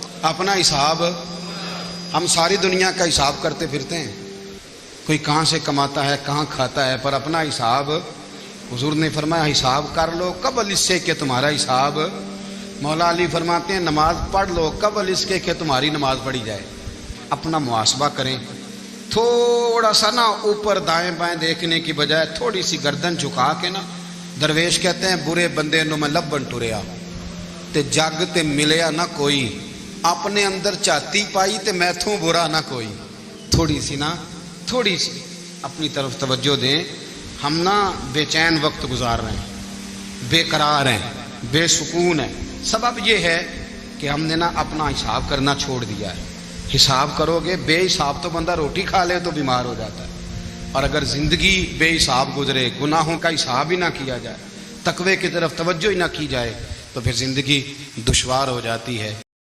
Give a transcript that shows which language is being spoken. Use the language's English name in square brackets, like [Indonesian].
[Urdu] اپنا حساب, ہم ساری دنیا کا حساب کرتے پھرتے ہیں, کوئی کہاں سے کماتا ہے کہاں کھاتا ہے, پر اپنا حساب حضور نے فرمایا حساب کر لو قبل اس سے کہ تمہارا حساب. مولا علی فرماتے ہیں نماز پڑھ لو قبل اس کے کہ تمہاری نماز پڑھی جائے. اپنا محاسبہ کریں, تھوڑا سا نا اوپر دائیں بائیں دیکھنے کی بجائے تھوڑی سی گردن جھکا کے نا. درویش کہتے ہیں [Punjabi] برے بندے نو میں لبن ٹریا تے جگ تے ملیا نہ کوئی, اپنے اندر چاتی پائی تے میتھوں برا نہ کوئی. [Urdu] تھوڑی سی نا, تھوڑی سی اپنی طرف توجہ دیں. ہم نا بے چین وقت گزار رہے ہیں, بے قرار ہیں, بے سکون ہیں. سبب یہ ہے کہ ہم نے نا اپنا حساب کرنا چھوڑ دیا ہے. حساب کرو گے, بے حساب تو بندہ روٹی کھا لے تو بیمار ہو جاتا ہے, اور اگر زندگی بے حساب گزرے, گناہوں کا حساب ہی نہ کیا جائے, تقوی کی طرف توجہ ہی نہ کی جائے, تو پھر زندگی دشوار ہو جاتی ہے.